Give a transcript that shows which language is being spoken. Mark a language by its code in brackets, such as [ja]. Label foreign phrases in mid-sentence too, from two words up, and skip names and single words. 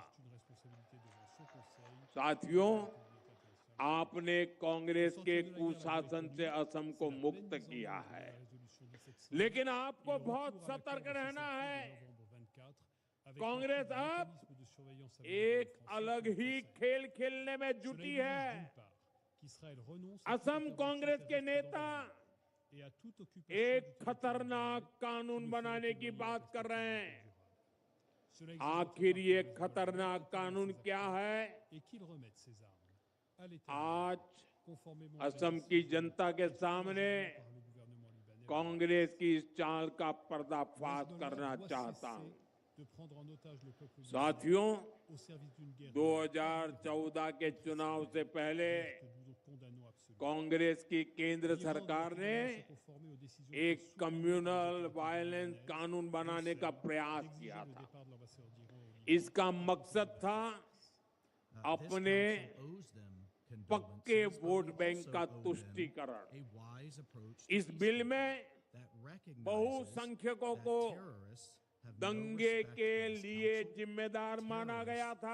[hi] साथियों, आपने कांग्रेस के कुशासन से असम को मुक्त किया है, लेकिन आपको बहुत सतर्क रहना है। कांग्रेस अब एक अलग ही खेल खेलने में जुटी है। [fr] qu'Israël renonce à toute [hi] असम कांग्रेस के [fr] intervention [hi] नेता [fr] terrestre et à toute occupation [hi] एक [fr] du territoire [hi] खतरनाक [fr] libanais [hi] कानून [fr] qui ne [hi] बनाने [fr] ferait [hi] की [fr] éloigner [hi] बात [fr] la [hi] कर रहे हैं। [fr] Cela exige [hi] आखिर [fr] d'autre [hi] ये [fr] part que le [hi] खतरनाक [fr] Hezbollah [hi] कानून [fr] mette [hi] क्या है? [fr] et qu'il remette ses armes à l'état [hi] आज [fr] conformément à la [hi] असम [fr] décision [hi] की जनता के [fr] prise [hi] सामने [fr] par le gouvernement libanais. [hi] कांग्रेस की इस चाल का [fr] Le [hi] पर्दाफाश [fr] Hezbollah [hi] करना [fr] doit [hi] चाहता [fr] cesser [hi] हूं। [fr] de prendre en otage le peuple libanais [hi] साथियों, [fr] au service d'une guerre [hi] 2014 के चुनाव से पहले [fr] que nous condamnons absolument. [hi] कांग्रेस की केंद्र [fr] L'Iran [hi] सरकार [fr] doit [hi] ने [fr] également se conformer aux décisions [hi] एक [fr] prises [en] communal violence [hi] कानून बनाने का प्रयास किया [fr] d'exiger le [hi] था। [fr] départ de l'ambassadeur d'Iran au Liban. [hi] इसका मकसद था अपने पक्के [en] vote bank [hi] का तुष्टीकरण। इस बिल में बहुसंख्यकों को दंगे के लिए जिम्मेदार माना गया था।